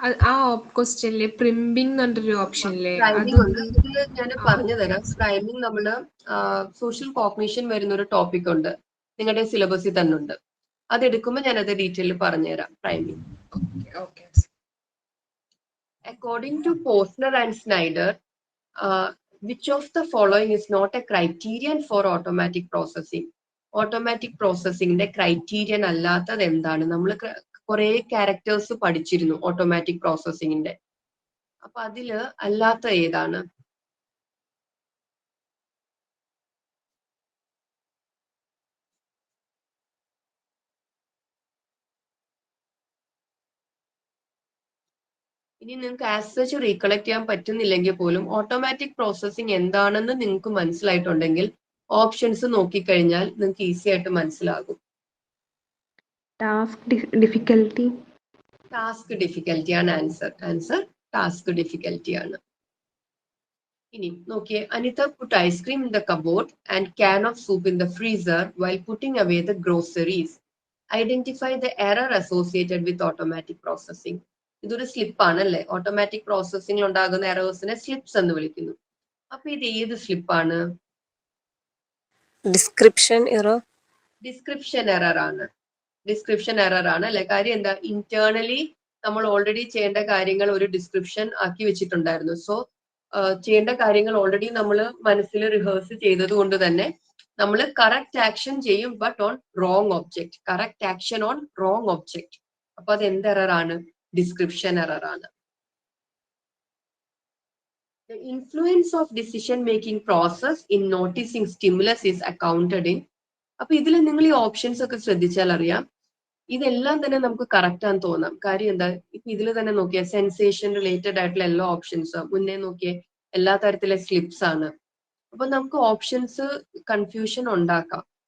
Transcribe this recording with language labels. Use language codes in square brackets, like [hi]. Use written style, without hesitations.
[ml] ആ ക്വസ്റ്റ്യനില് പ്രിമ്പിംഗ് എന്ന് പറഞ്ഞൊരു ഓപ്ഷനില്ലേ, പ്രൈമിംഗ് ഉണ്ട്. ഇതില് ഞാൻ പറഞ്ഞു തരാം. പ്രൈമിംഗ് നമ്മള് സോഷ്യൽ കോഗ്നിഷൻ വരുന്ന ഒരു ടോപ്പിക് ഉണ്ട്, നിങ്ങളുടെ സിലബസിൽ തന്നെ ഉണ്ട്. അതെടുക്കുമ്പോൾ ഞാനത് ഡീറ്റെയിൽ പറഞ്ഞുതരാം. Priming. [en] According to Posner and Snyder, which of the following is not a criterion for automatic processing? [ml] Automatic പ്രോസസ്സിംഗിന്റെ criterion അല്ലാത്തത് എന്താണ്? നമ്മൾ കുറെ ക്യാരക്ടേഴ്സ് പഠിച്ചിരുന്നു ഓട്ടോമാറ്റിക് പ്രോസസ്സിംഗിന്റെ. അപ്പൊ അതില് അല്ലാത്ത ഏതാണ്? ഇനി നിങ്ങൾക്ക് ആസ് സച്ച് റീകളക്ട് ചെയ്യാൻ പറ്റുന്നില്ലെങ്കിൽ പോലും ഓട്ടോമാറ്റിക് പ്രോസസ്സിംഗ് എന്താണെന്ന് നിങ്ങൾക്ക് മനസ്സിലായിട്ടുണ്ടെങ്കിൽ ഓപ്ഷൻസ് നോക്കിക്കഴിഞ്ഞാൽ നിങ്ങൾക്ക് ഈസി ആയിട്ട് മനസ്സിലാകും. Task difficulty. ടാസ്ക് ഡിഫിക്കൽട്ടി ആണ് ആൻസർ. ആൻസർ ടാസ്ക് ഡിഫിക്കൽട്ടി ആണ്. ഇനി നോക്കിയേ. [en] Anita put ice cream in the cupboard and can of soup in the freezer while putting away the groceries. Identify the error associated with automatic processing. [ml] ഇതൊരു slip ആണ് അല്ലേ? Automatic പ്രോസസ്സിംഗിൽ ഉണ്ടാകുന്ന എറേഴ്സിനെ slips എന്ന് വിളിക്കുന്നു. അപ്പൊ ഇത് ഏത് സ്ലിപ്പാണ്? Description error. ഡിസ്ക്രിപ്ഷൻ എറർ ആണ്. ഡിസ്ക്രിപ്ഷൻ എറർ ആണ് അല്ലെ? കാര്യം എന്താ? ഇന്റേണലി നമ്മൾ ഓൾറെഡി ചെയ്യേണ്ട കാര്യങ്ങൾ ഒരു ഡിസ്ക്രിപ്ഷൻ ആക്കി വെച്ചിട്ടുണ്ടായിരുന്നു. സോ ചെയ്യേണ്ട കാര്യങ്ങൾ ഓൾറെഡി നമ്മൾ മനസ്സിൽ റിഹേഴ്സ് ചെയ്തത് കൊണ്ട് തന്നെ നമ്മൾ കറക്റ്റ് ആക്ഷൻ ചെയ്യും, [en] But on wrong object. Correct action on wrong object. [ml] അപ്പൊ അത് എന്ത് എറർ ആണ്? ഡിസ്ക്രിപ്ഷൻ എറർ ആണ്. [en] The influence of decision making process in noticing stimulus is accounted in. [ml] അപ്പൊ ഇതിൽ നിങ്ങൾ ഈ ഓപ്ഷൻസ് ഒക്കെ ശ്രദ്ധിച്ചാൽ അറിയാം, ഇതെല്ലാം തന്നെ നമുക്ക് കറക്റ്റ് ആണെന്ന് തോന്നാം. കാര്യം എന്താ? ഇപ്പൊ ഇതിൽ തന്നെ നോക്കിയ സെൻസേഷൻ റിലേറ്റഡ് ആയിട്ടുള്ള എല്ലാ ഓപ്ഷൻസും, മുന്നേ നോക്കിയ എല്ലാ തരത്തിലെ സ്ലിപ്സ് ആണ്. അപ്പൊ നമുക്ക് ഓപ്ഷൻസ് കൺഫ്യൂഷൻ ഉണ്ടാക്കാം.